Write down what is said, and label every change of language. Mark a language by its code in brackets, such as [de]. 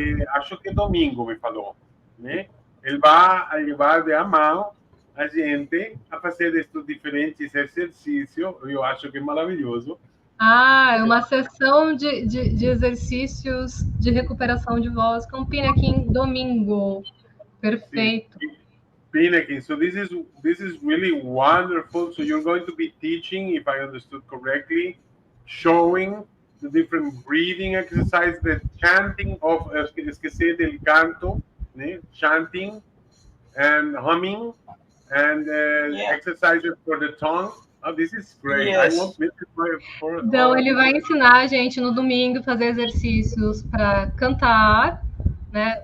[pt] Acho que domingo me falou, né? Ele vai levar de a mão a gente a fazer estes diferentes exercícios. Eu acho que é maravilhoso. É uma sessão de exercícios de recuperação de voz com Pinakin domingo. Perfeito. [en] Pinakin, so this is really wonderful. So you're going to be teaching, if I understood correctly, showing the different breathing exercises, the chanting of, [pt] esqueci del canto, né? [en] Chanting and humming, and exercises for the tongue. Oh, this is great. Yes. I won't miss it for [pt] Então, ele vai ensinar a gente no domingo fazer exercícios para cantar, né?